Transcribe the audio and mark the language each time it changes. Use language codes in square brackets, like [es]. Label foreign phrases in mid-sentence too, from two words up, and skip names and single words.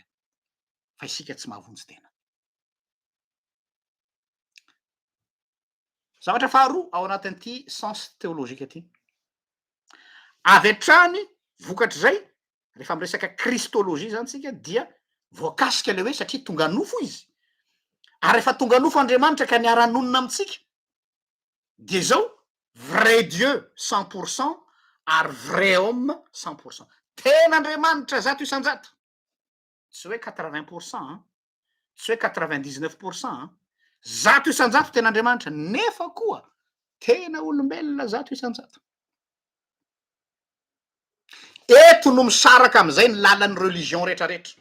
[mg] Fa isika tsy mahavonjy tena. Zavatra faharoa ao anatin'ity [fr] sens théologique [mg] aty. Avy hatrany vokatr' zay rehefa miresaka kristologie zany tsika dia voakasika le hoe satria tonga nofo izy. Ary rehefa tonga nofo Andriamanitra ka niara-nonina amitsika de zao [fr] vrai Dieu [mg] 100% ary [fr] vrai homme [mg] 100%. Tena Andriamanitra zato isan-jato. Tsy hoe 80%, tsy hoe 99%, zato isan-jato tena Andriamanitra, nefa koa tena olombelona zato isan-jato. Eto no misaraka am'izay ny lalan'ny religion rehetrarehetra.